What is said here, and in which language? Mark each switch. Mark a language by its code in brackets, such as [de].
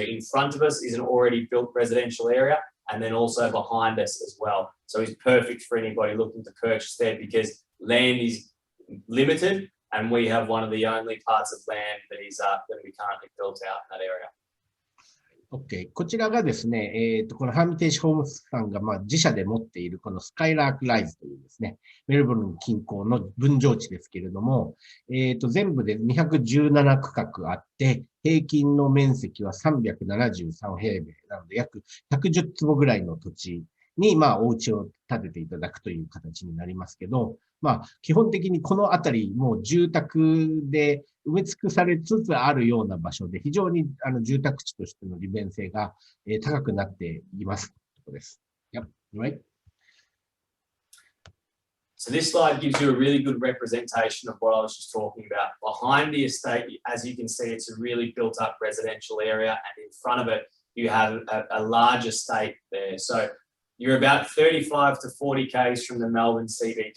[en] So in front of us is an already built residential area, and then also behind us as well. So it's perfect for anybody looking to purchase there because land is limited and we have one of the only parts of land that is going to be currently built out in that area. OK。 [ja] こちらがですね、このハーミテージホームズさんが自社で持っているこのスカイラークライズというですね、メルボルン近郊の分譲地ですけれども、全部で217区画あって、平均の面積は373平米なので、約110坪ぐらいの土地に、お家を建てていただくという形になりますけど、基本的にこのあたり、もう住宅で埋め尽くされつつあるような場所で、非常に住宅地としての利便性が高くなっています。です。Yep, right. [en] So this slide gives you a really good representation of what I was just talking about. Behind the estate, as you can see, it's a really built up residential area, and in front of it, you have a large estate there. So you're about 35 to 40 k's from the Melbourne CBD.